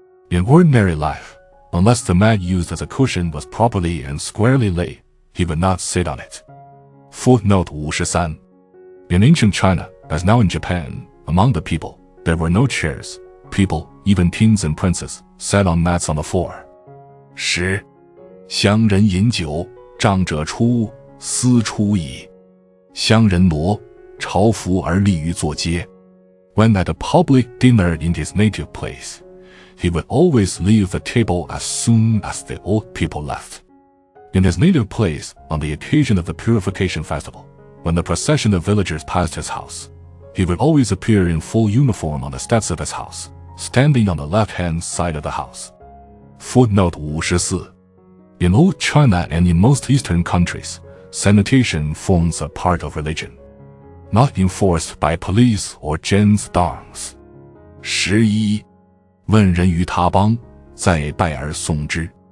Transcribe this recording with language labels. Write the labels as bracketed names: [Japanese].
[English] In ordinary life, unless the mat used as a cushion was properly and squarely laid, he would not sit on it. Footnote 53. In ancient China, as now in Japan, among the people, there were no chairs. People, even kings and princes, sat on mats on the floor. 10. [Chinese] 乡人饮酒，仗者出，斯出矣。乡人挪，朝服而立于坐阶. [English] When at a public dinner in his native place, he would always leave the table as soon as the old people left. In his native place, on the occasion of the purification festival, when the procession of villagers passed his house, he would always appear in full uniform on the steps of his house, standing on the left-hand side of the house. Footnote 54. In old China and in most Eastern countries, sanitation forms a part of religion, not enforced by police or gendarmes. 11. [Chinese] 问人于他邦，再拜而送之。